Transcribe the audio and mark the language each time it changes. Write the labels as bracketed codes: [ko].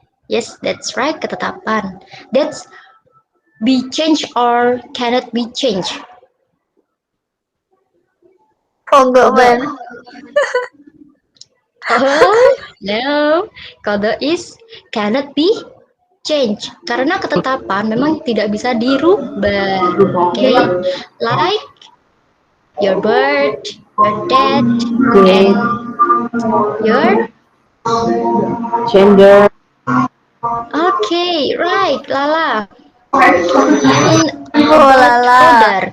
[en] Yes, that's right, ketetapan. That's be changed or cannot be changed. Forgotten. Oh, no. Qada is cannot be changed. [id] Karena ketetapan memang tidak bisa dirubah. [en] Okay? Like your birth, your death, and your Gender. okay, right, Lala. And Oh, about Lala. qadar.